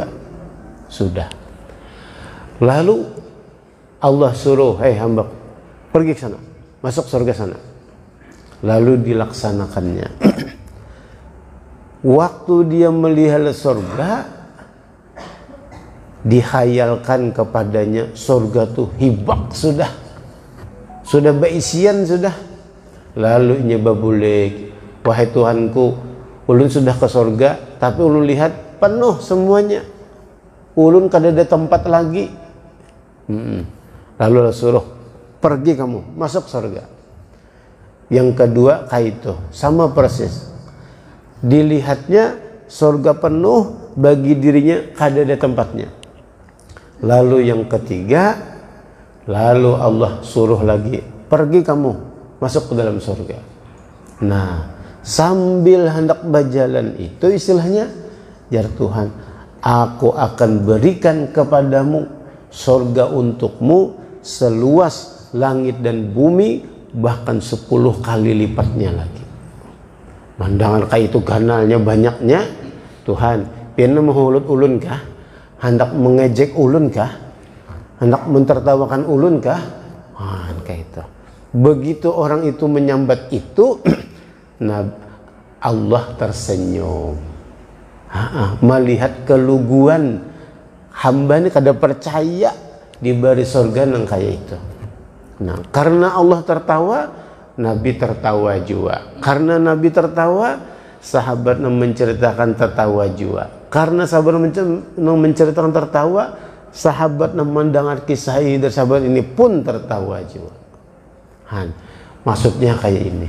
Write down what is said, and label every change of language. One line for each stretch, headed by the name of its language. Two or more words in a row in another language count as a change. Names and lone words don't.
Indonesian: Sudah, lalu Allah suruh, hei hamba, pergi ke sana, masuk surga sana. Lalu dilaksanakannya. Waktu dia melihat surga, dihayalkan kepadanya surga
Banjar: tuh hibak sudah beisian sudah. Lalu nyoba bulik, wahai Tuhanku, ulun sudah ke surga, tapi ulun lihat penuh semuanya, ulun kada ada tempat lagi.
Indonesian: Lalu Allah suruh, pergi kamu, masuk surga. Yang kedua kayak itu, sama persis. Dilihatnya surga penuh, bagi dirinya
Banjar: kada ada tempatnya.
Indonesian: Lalu yang ketiga, lalu Allah suruh lagi, pergi kamu, masuk ke dalam surga. Nah, sambil hendak berjalan itu istilahnya, jar Tuhan, aku akan berikan kepadamu surga untukmu seluas langit dan bumi, bahkan 10 kali lipatnya lagi.
Banjar: Mandangan kayak itu ganalnya banyaknya, Tuhan, pina mengulut ulun kah? Hendak mengejek ulun kah? Hendak mentertawakan ulun kah?
Indonesian: Kayak itu. Begitu orang itu menyambat itu, nah Allah tersenyum. Melihat keluguan hamba ini kada percaya diberi surga nang kayak itu. Nah, karena Allah tertawa, Nabi tertawa juga. Karena Nabi tertawa, sahabat menceritakan tertawa juga. Karena sahabat menceritakan tertawa, sahabat mendengar kisah ini dari sahabat ini pun tertawa juga. Maksudnya kayak ini.